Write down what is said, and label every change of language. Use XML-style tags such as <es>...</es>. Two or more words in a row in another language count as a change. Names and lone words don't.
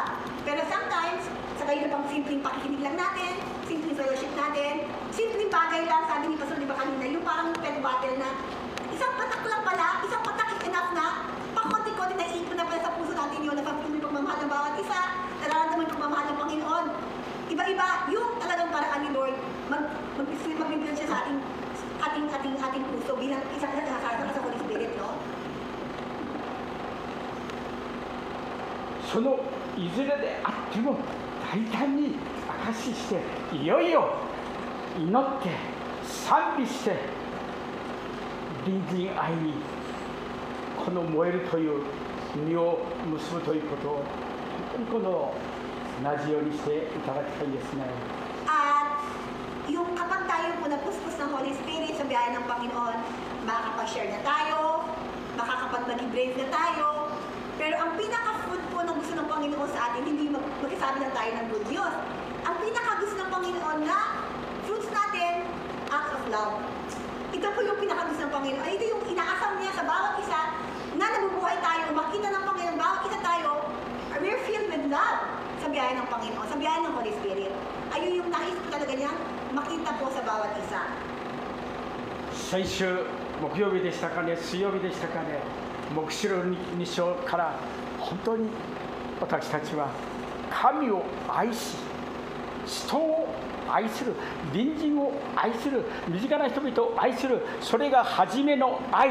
<tl>Pero sometimes, sa kayo na pang simpleng pakikinig lang natin, simpleng fellowship natin, simpleng bagay lang, sabi ni Pastor, di ba kanina, yung parang</tl> <en>pet battle</en> <tl>na, isang patak lang pala, isang patak</tl> <en>is enough</en> <tl>na, pakonti-konti na iipon na pala sa puso natin yun, napapatuloy pagmamahal ng bawat isa, nararamdaman yung pagmamahal ng Panginoon. Iba-iba, yung talagang paraan ni Lord, mag-build siya sa ating puso bilang isang sa Holy Spirit, no?</tl> <ja>そのいずれであっても大胆に証ししていよいよ祈って賛美して隣人愛にこの燃えるという実を結ぶということを本当にこの同じようにしていただきたいですね。</ja> <tl>At yung kapag tayo po napuspos ng Holy Spirit sa biyaya ng Panginoon, makakapag-share na tayo, makakapag-maging brave na tayo, pero ang pinaka-food po na gusto ng Panginoon sa atin, hindi magkasabi lang tayo ng</tl> <en>good news.</en> <tl>Ang pinaka-gusto ng Panginoon na fruits natin,</tl> <en>acts of love.</en> <tl>Ito po yung pinaka-gusto ng Panginoon. Ito yung inaasam niya sa bawat isa na nabubuhay tayo, makita ng Panginoon, bawat isa tayo,</tl> <en>we're filled with love</en> <tl>sa biyaya ng Panginoon, sa biyaya ng Holy Spirit. Ayun yung nais ko talaga niya, makita po sa bawat isa.</tl> <ja>先週木曜日でしたかね、水曜日でしたかね、黙示録2章から本当に私たちは神を愛し、人を愛する、隣人を愛する、身近な人々を愛する、それが初めの愛。</ja>